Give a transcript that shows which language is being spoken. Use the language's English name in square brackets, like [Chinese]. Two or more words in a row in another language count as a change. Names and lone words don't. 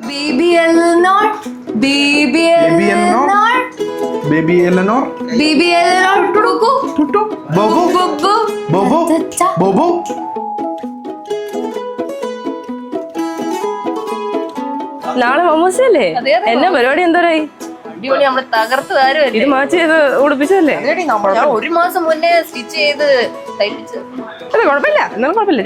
[English] Baby Eleanor. Baby Eleanor. Baby Eleanor. Baby Eleanor. Tutu. Tutu. Bobo. Bobo. Bobo. Bobo. [Malayalam] നാളെ മമ്മൂസല്ലേ? എന്നാ പരിപാടി എന്തോരായി? അടിപൊളി, നമ്മള് തകർത്ത് വരുമല്ലേ. ഇത് മാച്ച് ചെയ്ത് ഉടുപ്പിച്ചല്ലേ? ഞാൻ 1 മാസം മുന്നേ സ്റ്റിച്ച് ചെയ്ത് തയ്പ്പിച്ച്. അതെ, കുഴപ്പമില്ല, എന്നാലും കുഴപ്പമില്ല.